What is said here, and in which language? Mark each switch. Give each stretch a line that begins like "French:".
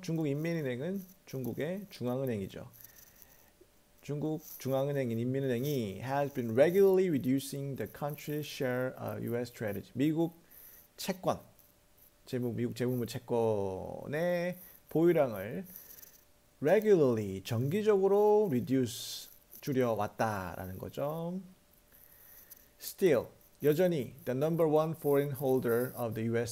Korean: 중국 인민은행은 중국의 중앙은행이죠. 중국 중앙은행인 인민은행이
English: has been regularly reducing the country's share of U.S. Treasury.
Korean: 미국 채권, 미국 재무부 채권의 보유량을 regularly, 정기적으로 reduce, 줄여왔다라는 거죠.
English: Still,
Korean: 여전히
English: the number one foreign holder of the U.S.